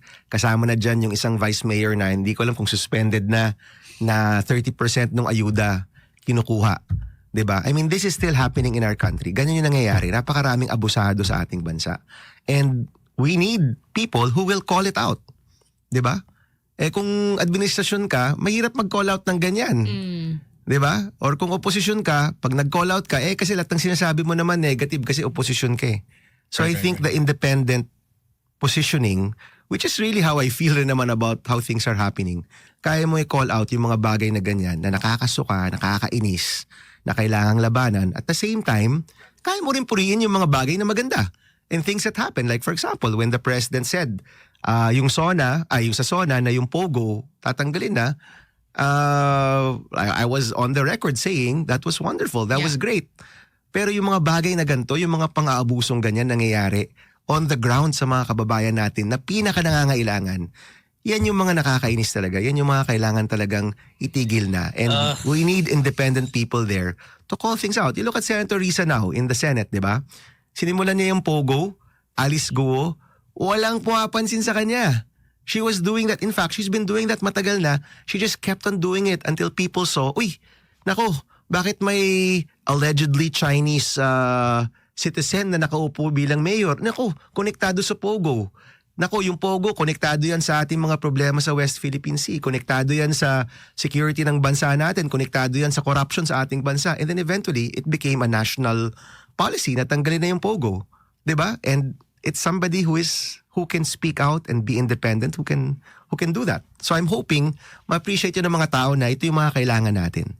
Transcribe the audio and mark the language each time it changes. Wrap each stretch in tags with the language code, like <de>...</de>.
<tl>Kasama na dyan yung isang vice mayor na hindi ko alam kung suspended na 30% nung ayuda kinukuha. Diba?</tl> <en>I mean, this is still happening in our country.</en> <tl>Ganyan yung nangyayari. Napakaraming abusado sa ating bansa.</tl> <en>And we need people who will call it out.</en> <tl>Diba? Kung administrasyon ka, mahirap mag-call out ng ganyan. Diba? Or kung opposition ka, pag nag-call out ka, kasi lahat ng sinasabi mo naman negative kasi opposition ka .</tl> <en>So I think the independent positioning, which is really how I feel rin naman about how things are happening,</en> <tl>kaya mo i-call out yung mga bagay na ganyan, na nakakasuka, nakakainis, na kailangang labanan.</tl> <en>At the same time,</en> <tl>kaya mo rin purihin yung mga bagay na maganda.</tl> <en>And things that happen. Like for example, when the president said,</en> <tl>yung sa SONA na yung POGO, tatanggalin na,</tl> <en>I was on the record saying that was wonderful, that was great.</en> <tl>Pero yung mga bagay na ganito, yung mga pang-aabusong ganyan nangyayari</tl> <en>on the ground</en> <tl>sa mga kababayan natin na pinaka-nangangailangan, yan yung mga nakakainis talaga. Yan yung mga kailangan talagang itigil na.</tl> <en>And we need independent people there to call things out. You look at Senator Risa now in the Senate, di ba?</en> <tl>Sinimulan niya yung POGO, Alice Guo, walang pumapansin sa kanya.</tl> <en>She was doing that. In fact, she's been doing that matagal na. She just kept on doing it until people saw,</en> <tl>nako, bakit may allegedly Chinese citizen na nakaupo bilang mayor? Nako, konektado sa POGO. Nako, yung POGO, konektado yan sa ating mga problema sa West Philippine Sea. Konektado yan sa security ng bansa natin. Konektado yan sa corruption sa ating bansa.</tl> <en>And then eventually, it became a national policy</en> <tl>na tanggalin na yung POGO. Diba?</tl> <en>And it's somebody who can speak out and be independent, who can do that. So I'm hoping</en> <tl>ma-appreciate yun ng mga tao na ito yung mga kailangan natin.</tl>